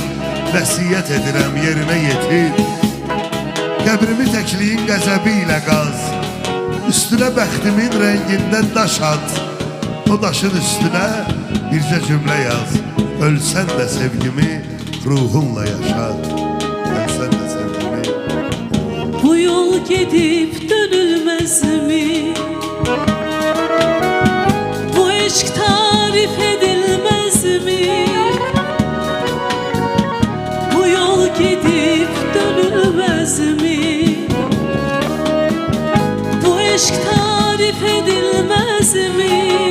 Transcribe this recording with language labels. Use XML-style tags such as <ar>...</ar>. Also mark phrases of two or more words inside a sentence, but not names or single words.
<az>Vəsiyyət edirəm yerinə yetir. Qəbrimi təkliyin qəzəbi ilə qaz. Üstünə bəxtimin rəngində daş at. O daşın üstünə bircə cümlə yaz. Ölsən də sevgimi ruhunla yaşat. Ölsən də sevgimi.</az> <tr>Bu yol gedib dönülmez mi? Bu eşk tarif edilmez mi? Bu yol gedib dönülmez mi? Bu eşk tarif edilmez mi?</tr>